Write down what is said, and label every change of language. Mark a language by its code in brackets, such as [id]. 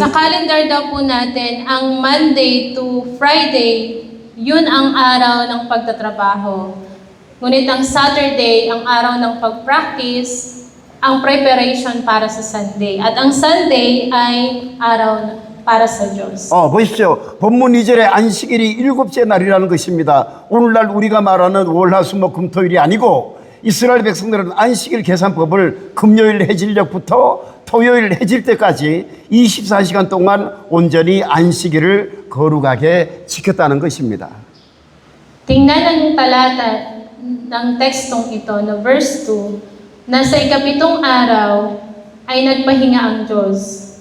[tl] Sa calendar daw po natin, ang Monday to Friday, yun ang araw ng pagtatrabaho. Ngunit ang Saturday, ang araw ng pag-practice, ang preparation para sa Sunday. At ang Sunday ay araw para sa Diyos. [ko] 보십시오. 본문 2절에 안식일이 일곱째 날이라는 것입니다. 오늘날 우리가 말하는 월화수목금토일이 아니고 이스라엘 백성들은 안식일 계산법을 금요일 해질녘부터 토요일 해질 때까지 24시간 동안 온전히 안식일을 거룩하게 지켰다는 것입니다. [tl] Tingnan ang talata ng tekstong ito na verse 2 na sa ikapitong araw ay nagpahinga ang Diyos.